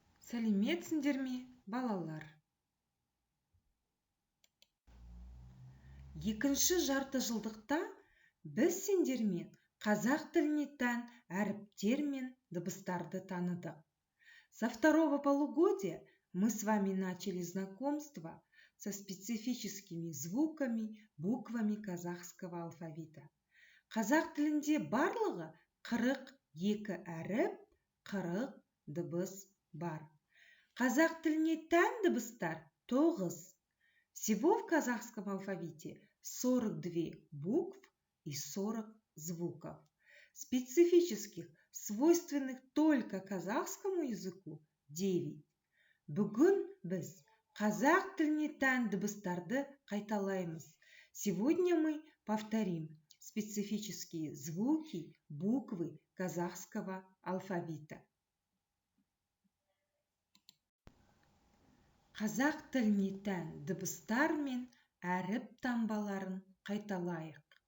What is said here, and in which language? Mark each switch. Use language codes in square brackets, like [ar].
[kk] Сәлеметсіңдер ме, балалар? Екінші жартыжылдықта біз сендермен қазақ тіліне тән әріптер мен дыбыстарды таныдық. [ru] Со второго полугодия мы с вами начали знакомство со специфическими звуками, буквами казахского алфавита. [kk] Қазақ тілінде барлығы 42 әріп, 40 дыбыс бар. Қазақ тіліне тән дыбыстар 9. [ru] Всего в казахском алфавите 42 букв и 40 звуков. Специфических, свойственных только казахскому языку 9. [kk] Бүгін біз қазақ тіліне тән дыбыстарды қайталаймыз. [ru] Сегодня мы повторим специфические звуки, буквы казахского алфавита. [kk] Қазақ тіліне тән дыбыстар мен әріп таңбаларын қайталайық.